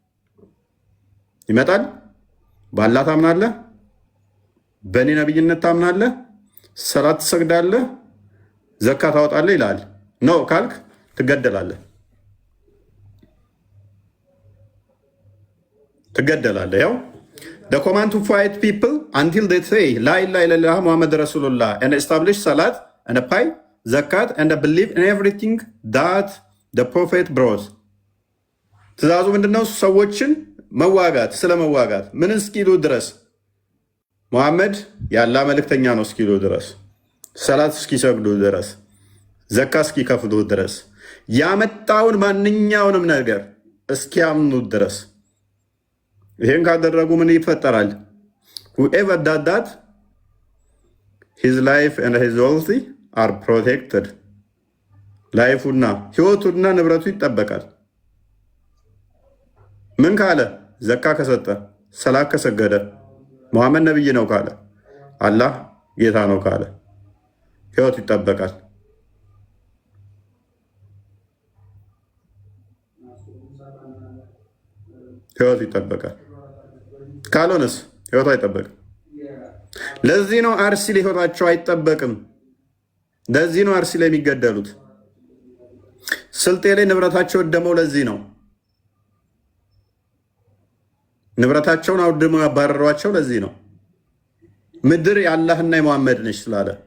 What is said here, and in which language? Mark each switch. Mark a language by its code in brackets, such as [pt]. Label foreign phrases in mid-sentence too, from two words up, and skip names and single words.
[am] ይመጣል። በአላህ ታምናለህ፣ በእኔ ነብይነት ታምናለህ፣ ሰላት ትሰግዳለህ፣ ዘካ ታወጣለህ ይላል። ነው ካልክ ትገደላለህ፣ ትገደላለህ። ያው [en] the command to fight people until they say [ar] لا إله إلا الله محمد رسول الله [en] and establish salat and pay zakat and believe in everything that the prophet brought። [am] ትእዛዙ ምንድነው? ሰዎችን መዋጋት፣ ስለ መዋጋት ምን እስኪሉ ድረስ ሙሐመድ ያላ መልእክተኛ ነው እስኪሉ ድረስ፣ ሰላት እስኪሰግዱ ድረስ፣ ዘካ እስኪከፍሉ ድረስ፣ ያመጣውን ማንኛውንም ነገር እስኪያምኑ ድረስ። ይሄን ካደረጉ ምን ይፈጠራል? [en] whoever does that his life and his wealth are protected። [am] ላይፉና ህይወቱና ንብረቱ ይጠበቃል። ምን ካለ? ዘካ ከሰጠ፣ ሰላት ከሰገደ፣ ሙሐመድ ነብይ ነው ካለ፣ አላህ ጌታ ነው ካለ ህይወቱ ይጠበቃል። ህይወቱ ይጠበቃል። ካልሆነስ ህይወቱ አይጠበቅም። ለዚህ ነው አርሲ ላይ ህይወታቸው አይጠበቅም። ለዚህ ነው አርሲ ላይ የሚገደሉት። ስልጤ ላይ ንብረታቸው ወደመው ለዚህ ነው። ንብረታቸውን አውድመው ያባረሯቸው ለዚህ ነው። ምድር የአላህና የሙሐመድ ነች ስላለ፣